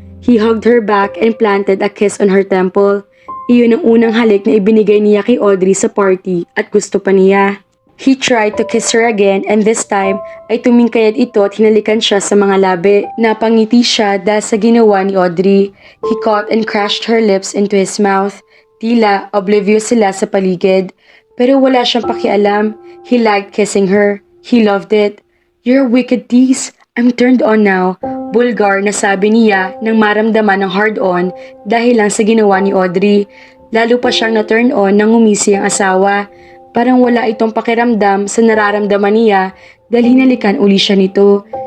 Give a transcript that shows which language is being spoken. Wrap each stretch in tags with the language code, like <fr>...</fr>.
<en>He hugged her back and planted a kiss on her temple.</en> <tl>Iyon ang unang halik na ibinigay niya kay Audrey sa party at gusto pa niya.</tl> <en>He tried to kiss her again and this time</en> <tl>ay tumingkayad ito at hinalikan siya sa mga labi. Napangiti siya dahil sa ginawa ni Audrey.</tl> <en>He caught and crushed her lips into his mouth.</en> <tl>Tila oblivious sila sa paligid. Pero wala siyang pakialam.</tl> <en>He liked kissing her. He loved it. You're a wicked tease. I'm turned on now.</en> <tl>Bulgar na sabi niya nang maramdaman ng hard-on dahil lang sa ginawa ni Audrey. Lalo pa siyang na-turn on nang umisi ang asawa. Parang wala itong pakiramdam sa nararamdaman niya dahil hinalikan uli siya nito.</tl>